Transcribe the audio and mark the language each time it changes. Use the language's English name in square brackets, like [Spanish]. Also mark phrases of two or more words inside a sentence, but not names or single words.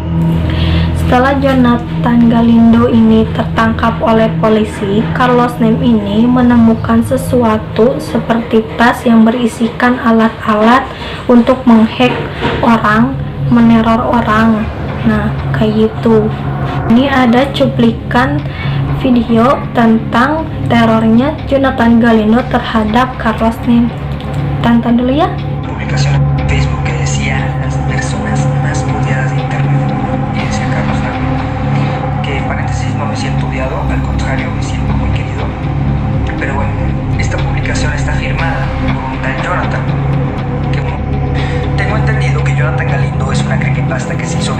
[Indonesian] Setelah Jonathan Galindo ini tertangkap oleh polisi, Carlos Nem ini menemukan sesuatu seperti tas yang berisikan alat-alat untuk menghack orang, meneror orang. Nah, kayak gitu. Ini ada cuplikan video tentang terornya Jonathan Galindo terhadap Carlos Nem. Tonton dulu ya. [Spanish] Publicación en Facebook que decía las personas más odiadas de internet, y decía Carlos Nem, que paréntesis no me siento odiado, al contrario me siento muy querido. Pero bueno, esta publicación está firmada por un tal Jonathan, que tengo entendido que Jonathan Galindo es una creepypasta que se hizo